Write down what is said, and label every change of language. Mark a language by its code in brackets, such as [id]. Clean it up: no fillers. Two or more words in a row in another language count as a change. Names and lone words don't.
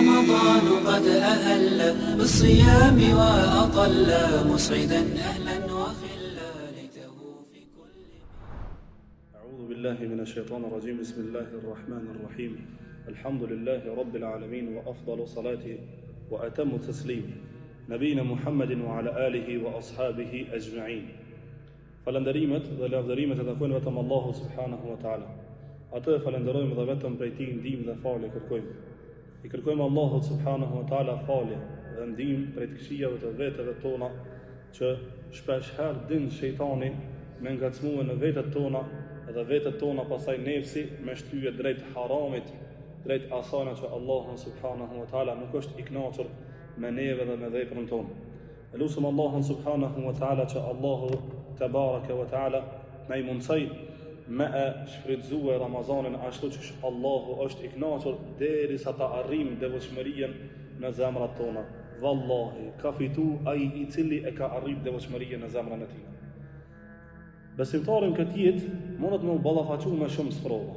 [ar] رمضان قد أهل بالصيام وأطل مسعدا أهلا وخلا ليته في كل. أعوذ بالله من الشيطان الرجيم. بسم الله الرحمن الرحيم. الحمد لله رب العالمين وأفضل صلاة وأتم تسليم نبينا محمد وعلى آله وأصحابه أجمعين. [sq] Falënderimet dhe lavdërimet e takojnë vetëm Allahu [ar] سبحانه وتعالى. [sq] Atë e falenderojmë dhe vetëm prej tij ndihmë dhe falje kërkojmë. I kërkojmë Allahut [ar] سبحانه وتعالى [sq] falje dhe ndihmë prej të këqijave të vetëve tona që shpesh herë din shejtani me ngacmue në vetët tona dhe vetët tona pasaj nefsi me shtyje drejt haramit, drejt asana që Allahu [ar] سبحانه وتعالى [sq] nuk është i kënaqur me neve dhe me veprën tonë. Elusëm Allahun [ar] سبحانه وتعالى [sq] që Allahu [ar] تبارك وتعالى [sq] na i mundsoj me e shfrytëzue Ramazanin ashtu që Allahu është i kënaqur derisa ta arrijmë devotshmërinë në zemrat tona. Wallahi, ka fitu ai i cili e ka arrit devotshmërinë në zemrën e tij. Besimtarin këtë jetë mundet me u ballafaqu me shumë sprova.